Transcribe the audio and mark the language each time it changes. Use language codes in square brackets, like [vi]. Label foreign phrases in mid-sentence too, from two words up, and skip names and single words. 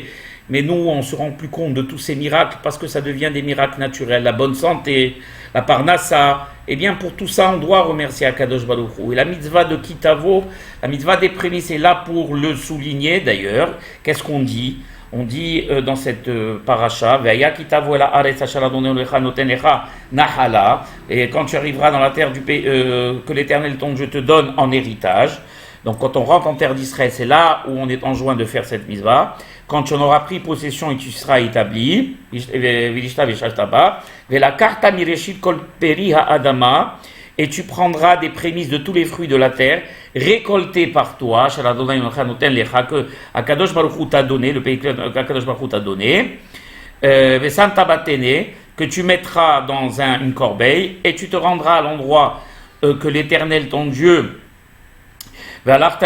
[fr] Mais nous, on se rend plus compte de tous ces miracles parce que ça devient des miracles naturels. La bonne santé, la parnassa. Eh bien, pour tout ça, on doit remercier [he] Akadosh Baruch Hu. [fr] Et la mitzvah de Kitavo, la mitzvah des prémices est là pour le souligner d'ailleurs. Qu'est-ce qu'on dit ? On dit dans cette paracha, [he] והיה כי תבוא אל הארץ אשר ה' אלהיך נותן לך נחלה. [fr] Et quand tu arriveras dans la terre du pays que l'Éternel ton Dieu te donne en héritage. Donc quand on rentre en terre d'Israël, c'est là où on est enjoint de faire cette mitzvah. Quand tu en auras pris possession et tu seras établi, et tu prendras des prémices de tous les fruits de la terre, récoltés par toi, que [he] Akadosh Baruch Hu [fr] t'a donné, le pays que [he] Akadosh Baruch Hu [fr] t'a donné, que tu mettras dans une corbeille, et tu te rendras à l'endroit que l'Éternel, ton Dieu, donc